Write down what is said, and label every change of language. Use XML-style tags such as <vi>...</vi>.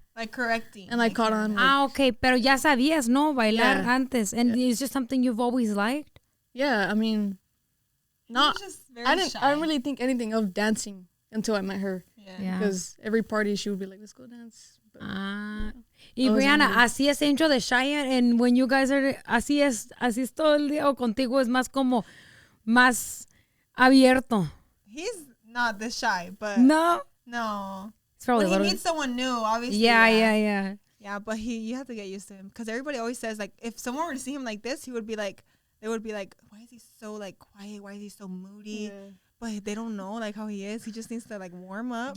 <en>Like correcting. And I caught on. Like, okay.</en> <es>Pero ya sabías, ¿no? Bailar antes.</es> <en>And it's just something you've always liked? Yeah, I mean, I didn't really think anything of dancing until I met her. Yeah. Because every party she would be like, let's go dance. But,</en> <es>Y Brianna, así es Angel de shy,</es> <en>and when you guys are,</en> <es>así es todo el día, o contigo es más como, más abierto.</es> <en>He's not this shy, but. No. It's probably when he meets someone new, obviously. Yeah. Yeah, but you have to get used to him. Because everybody always says, like, if someone were to see him like this, they would be like, why is he so, like, quiet? Why is he so moody? Yeah. But they don't know, like, how he is. He just needs to, like, warm up.</en>